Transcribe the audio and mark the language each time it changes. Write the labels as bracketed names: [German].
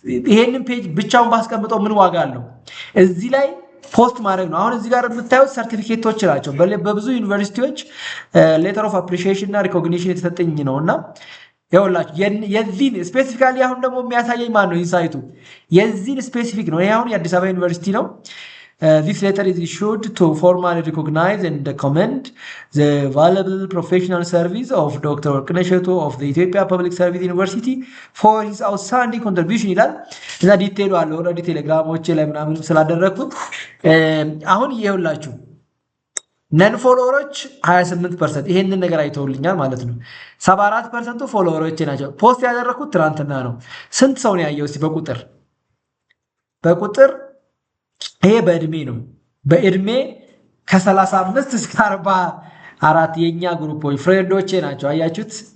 [Amharic] ይሄንን ፔጅ ብቻውን ባስቀምጠው ምን ዋጋ አለው? እዚህ ላይ ፖስት ማድረግ ነው። አሁን እዚህ ጋር የምታዩት ሰርቲፊኬቶች ናቸው። በብዙ ዩኒቨርሲቲዎች ሌተር ኦፍ አፕሪሺዬሽን እና ሪኮግኒሽን የተሰጠኝ ነው እና ይኸውላችሁ የዚህን ስፔሲፊካሊ አሁን ደግሞ የሚያሳየኝ ማን ነው? ኢንሳይቱ የዚህን ስፔሲፊክ ነው። ይሄ አሁን የአዲስ አበባ ዩኒቨርሲቲ ነው። [English] This letter is issued to formally recognize and commend the valuable professional service of Dr. Workneh Eshetu of the Ethiopia Public Service University for his outstanding contribution [Amharic] ይላል እና ዲቴሉ አለ ኦልሬዲ ቴሌግራሞቼ ላይ ምናምን ስላደረኩት አሁን ይኸውላችሁ ነን ፎሎወሮች 28% ይሄንን ነገር አይተውልኛል ማለት ነው። 74% ፎሎወሮቼ ናቸው። ፖስት ያደረኩት ትናንትና ነው። ስንት ሰው ነው ያየው? እስቲ በቁጥር ይሄ በእድሜ ነው። በእድሜ ከ35 እስከ 44 የኛ ግሩፖች ፍሬንዶቼ ናቸው። አያችሁት?